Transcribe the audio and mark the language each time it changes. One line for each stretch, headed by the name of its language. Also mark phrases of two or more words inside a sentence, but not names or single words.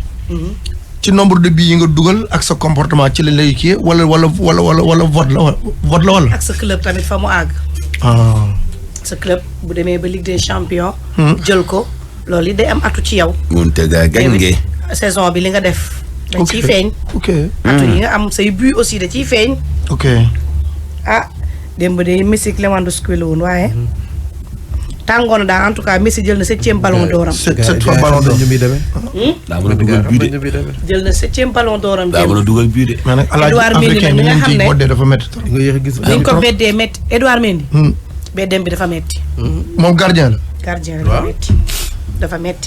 Wolof: ci
French: nombre de billets
Wolof: yi nga dugal ak sa comportement ci lañ lay kii wala vote la wala. ak sa club tamit fa mu àgg. sa club bu demee ba Ligue des champions. jël ko loolu it day am atu ci yow. Mountaga Gange. saison bi li nga def. da ciy feeñ. ok atu yi nga am say
French: but aussi
Wolof: da ciy feeñ. ok. ah démb de Messi ak Lewandowski la woon waaye. tàngoon na daal
French: en tout cas
Wolof: Messi jël na 7e ballon d'or am.
French: 7 fois ballon d'or.
Wolof: daa mën a dugal bii de. jël na 7e ballon d'or am. daa mën a dugal bii de. mais nag Edouard Mendy africain mi ni nga ñu xam ciy ne boddee dafa métti trop. nga yéex a gis. dañ ko beddee métti Edouard Mendy. beddem bi dafa métti. moom gardien la. gardien dafa métti. dafa métti.